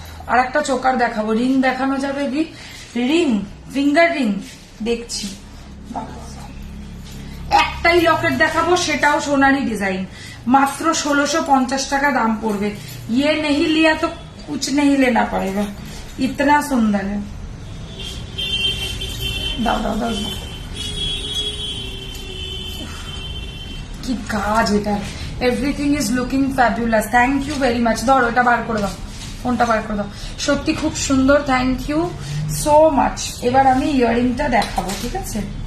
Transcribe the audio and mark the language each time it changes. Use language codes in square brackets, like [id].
[bn] আর একটা চোকার দেখাবো, রিং দেখানো যাবে, রিং ফিঙ্গার রিং দেখছি। একটাই লকেট দেখাবো, সেটাও সোনারি ডিজাইন, মাত্র 1650 টাকা দাম পড়বে। [hi] ये नहीं लिया तो कुछ नहीं लेना पड़ेगा, इतना सुंदर है। [bn] দাও কি কাজ এটা, [en] Everything is looking fabulous. Thank you very much. [bn] ধরো এটা বার করে দাও, ফোনটা বার করে দাও, সত্যি খুব সুন্দর, [en] Thank you so much. [bn] এবার আমি ইয়ারিংটা দেখাবো, ঠিক আছে।